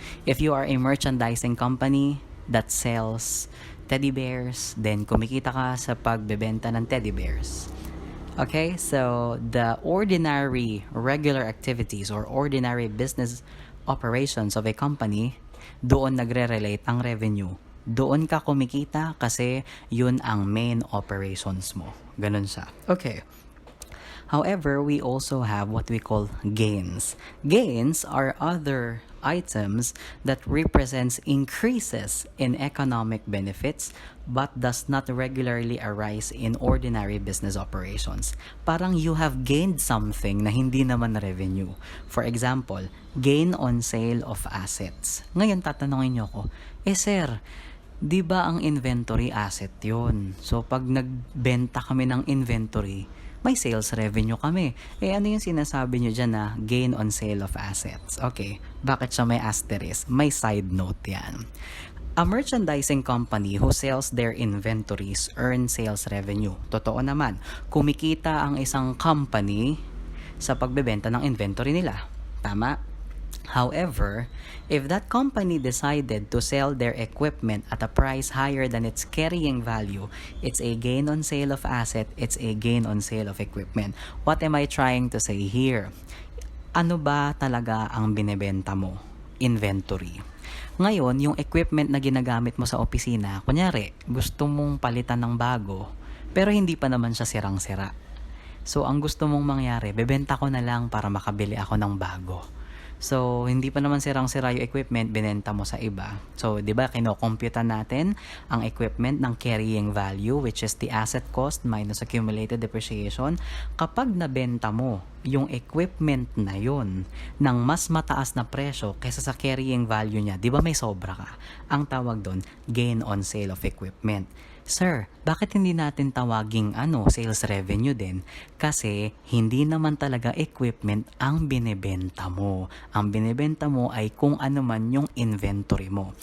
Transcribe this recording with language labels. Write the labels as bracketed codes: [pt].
[en] If you are a merchandising company that sells teddy bears, then [tl] kumikita ka sa pagbebenta ng [en] teddy bears. Okay, so the ordinary regular activities or ordinary business operations of a company, [tl] doon nagre-relate ang [en] revenue. [tl] Doon ka kumikita kasi yun ang main operations mo. Ganun siya. Okay. [en] However, we also have what we call gains. Gains are other items that represents increases in economic benefits but does not regularly arise in ordinary business operations. Parang you have gained something [tl] na hindi naman [en] revenue. For example, gain on sale of assets. [tl] Ngayon tatanungin niyo ako, [en] sir, [tl] 'Di ba ang inventory asset 'yun? So pag nagbenta kami ng inventory, may sales revenue kami. Eh ano yung sinasabi nyo dyan na gain on sale of assets? Okay, bakit siya may asterisk? May side note yan. [en] A merchandising company who sells their inventories earn sales revenue. [tl] Totoo naman, kumikita ang isang company sa pagbebenta ng inventory nila. Tama? [en] However, if that company decided to sell their equipment at a price higher than its carrying value, it's a gain on sale of asset, it's a gain on sale of equipment. What am I trying to say here? [tl] Ano ba talaga ang binebenta mo? Inventory. Ngayon, yung equipment na ginagamit mo sa opisina, kunyari, gusto mong palitan ng bago, pero hindi pa naman siya sirang-sira. So, ang gusto mong mangyari, bebenta ko na lang para makabili ako ng bago. So, hindi pa naman sirang-sira yung equipment, binenta mo sa iba. [en] So, [tl] di ba, kino-computa natin ang [en] equipment ng carrying value, which is the asset cost minus accumulated depreciation. [tl] Kapag nabenta mo yung equipment na yun ng mas mataas na presyo kaysa sa carrying value niya, di ba may sobra ka? Ang tawag doon, gain on sale of equipment. Sir, bakit hindi natin tawaging sales revenue din? Kasi hindi naman talaga equipment ang binebenta mo. Ang binebenta mo ay kung ano man yung inventory mo.